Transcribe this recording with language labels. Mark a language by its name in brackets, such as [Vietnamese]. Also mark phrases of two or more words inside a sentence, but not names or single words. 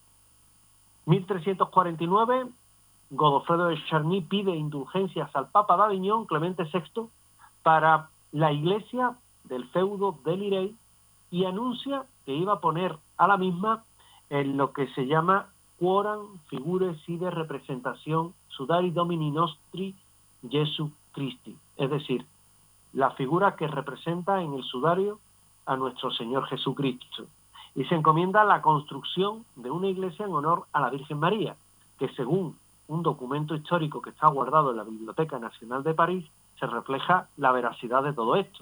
[Spanish] 1349, Godofredo de Charny pide indulgencias al Papa de Aviñón, Clemente VI, para la iglesia del feudo de Lirey, y anuncia que iba a poner a la misma en lo que se llama [Latin] quoram figure sive [Spanish] representación [Latin] sudari Domini nostri Jesu Christi, [Spanish] es decir, la figura que representa en el sudario a nuestro Señor Jesucristo. Y se encomienda la construcción de una iglesia en honor a la Virgen María, que según un documento histórico que está guardado en la Biblioteca Nacional de París, se refleja la veracidad de todo esto.